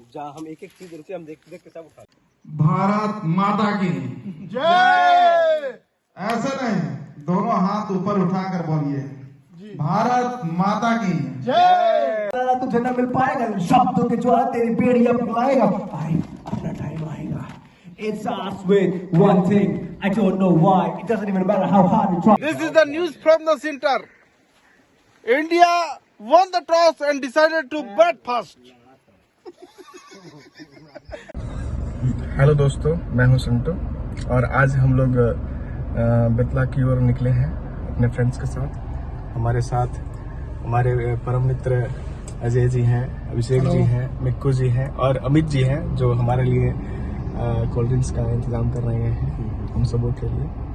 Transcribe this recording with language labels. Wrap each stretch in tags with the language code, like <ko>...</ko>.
<hi>जहाँ हम एक एक चीज रुके हम देख के सब उठा। भारत माता की जय। ऐसे नहीं, दोनों हाथ ऊपर उठाकर बोलिए भारत माता की जय। तुझे न मिल पाएगा इन शब्दों के ज्वाला तेरी बेड़ी अब बुलाएगा। भाई अपना टाइम आएगा।</hi> <en>It starts with one thing. I don't know why. It doesn't even matter how hard you try. This is the news from the center. India won the toss and decided to bat first.</en> <hi>Hello दोस्तों, मैं हूं संटू और आज हम लोग बेतला की ओर निकले हैं अपने फ्रेंड्स के साथ। हमारे साथ हमारे परम मित्र अजय जी हैं, अभिषेक जी हैं, मिक्कू जी हैं और अमित जी हैं जो हमारे लिए कोल्ड ड्रिंक्स का इंतजाम कर रहे हैं हम सबों के लिए।</hi>